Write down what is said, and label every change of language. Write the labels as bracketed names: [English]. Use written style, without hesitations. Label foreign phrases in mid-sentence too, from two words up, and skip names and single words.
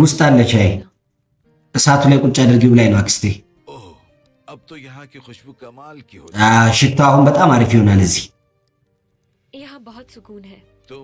[Amharic] ውስጥ አለ ቻይ። እሳቱ ላይ ቁጭ አድርጊው ላይ ነው አክስቴ። [Hindi] ओह अब तो यहाँ की खुशबू कमाल की हो [Amharic] ሽታው አሁን በጣም አሪፍ ይሆናል። [Hindi] यहाँ बहुत सुकून है तुम